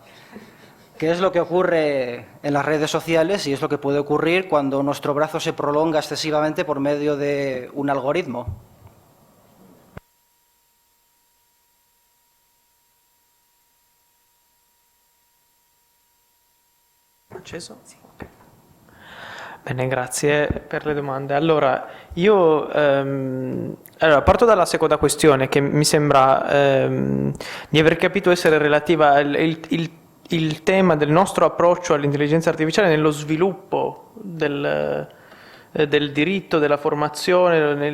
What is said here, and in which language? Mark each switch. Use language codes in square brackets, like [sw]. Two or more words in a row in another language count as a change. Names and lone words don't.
[es] ¿Qué es lo que ocurre en las redes sociales y es lo que puede ocurrir cuando nuestro brazo se prolonga excesivamente por medio de un algoritmo? Acceso? [it] Sì. Bene, grazie per le domande. Allora, io parto dalla seconda questione, che mi sembra di aver capito essere relativa il tema del nostro approccio all'intelligenza artificiale nello sviluppo del diritto, della formazione.